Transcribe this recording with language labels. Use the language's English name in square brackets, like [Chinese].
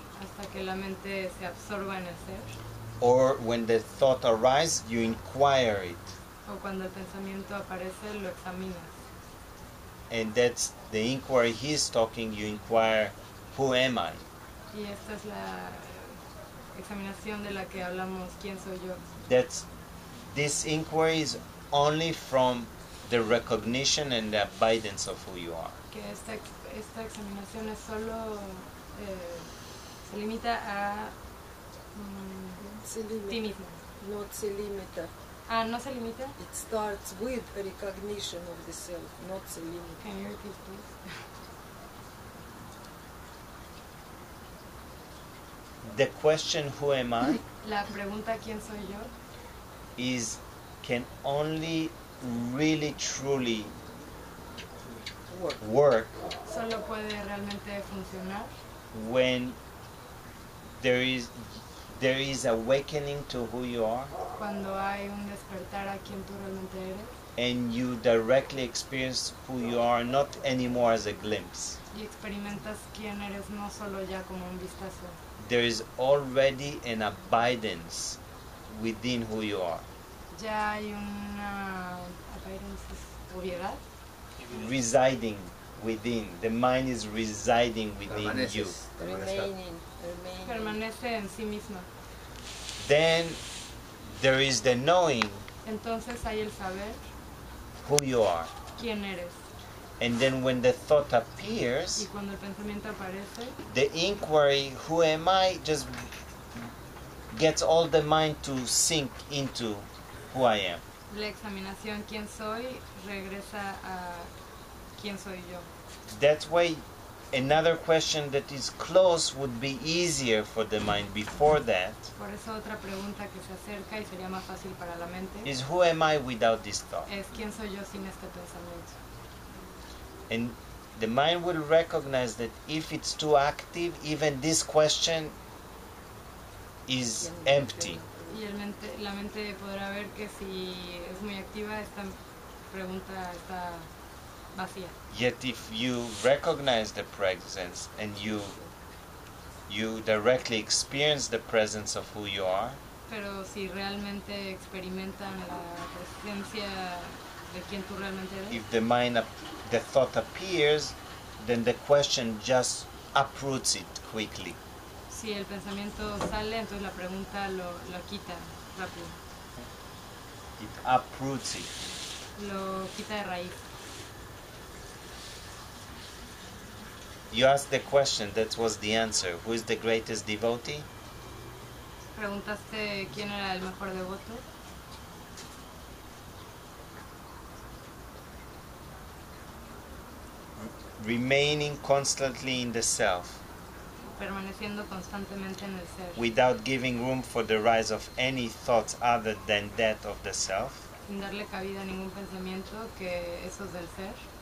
[Spanish] Hasta que la mente se absorba en el ser. [English] or when the thought arises, you inquire it, [Spanish] O cuando el pensamiento aparece, lo examinas. [English] and that's the inquiry he's talking. You inquire, who am I? [Spanish] Y esta es examinación de la que hablamos, ¿quién soy yo? [English] that this inquiry is only from the recognition and the abidance of who you are. [Spanish] Que esta examinación es solo, se limita a Se ti limita. mismo. [English] Not [Spanish] se limita. Ah, ¿no se limita? [English] It starts with a recognition of the self, not [Spanish] se limita. [English] Can you repeat, please? The question, who am I, [Spanish] La pregunta ¿quién soy yo? [English] can only really truly Work. work [Spanish] Solo puede realmente funcionar [English] when there is awakening to who you are, [Spanish] cuando hay un despertar a quien tú realmente eres [English] and you directly experience who you are, not anymore as a glimpse. [Spanish] y experimentas quién eres no solo ya como un vistazo. [English] There is already an abidance within who you are, [Spanish] Ya hay una obviedad [English] residing within. The mind is residing within you. [Spanish] Permaneces. [English] Remaining. [Spanish] permanece en sí misma. [English] Then there is the knowing [Spanish] Entonces hay el saber [English] who you are. [Spanish] quién eres. [English] And then when the thought [Spanish] Y [English] appears, [Spanish] cuando el pensamiento aparece, [English] the inquiry, who am I, just gets all the mind to sink into who I am. [Spanish] la examinación quién soy regresa a quién soy yo. [English] That's why another question that is close would be easier for the mind before that [Spanish] Por eso otra pregunta que se acerca y sería más fácil para la mente [English] is, who am I without this thought? [Spanish] es quién soy yo sin este pensamiento. [English] And the mind will recognize that if it's too active, even this question is empty. [Spanish] Y la mente podrá ver que si es muy activa, esta pregunta está vacía. [English] Yet if you recognize the presence and you directly experience the presence of who you are, [Spanish] Pero si realmente experimentan la presencia de quien tú realmente eres, [English] if the thought appears, then the question just uproots it quickly. [Spanish] si el pensamiento sale, entonces la pregunta lo quita rápido, [English] It uproots it. [Spanish] lo quita de raíz. [English] You asked the question, that was the answer. Who is the greatest devotee? [Spanish] Preguntaste quién era el mejor devoto. [English] Remaining constantly in the self, [Spanish] Permaneciendo constantemente en el ser, [English] without giving room for the rise of any thoughts other than that of the self. [Spanish] sin darle cabida a ningún pensamiento que esos del ser.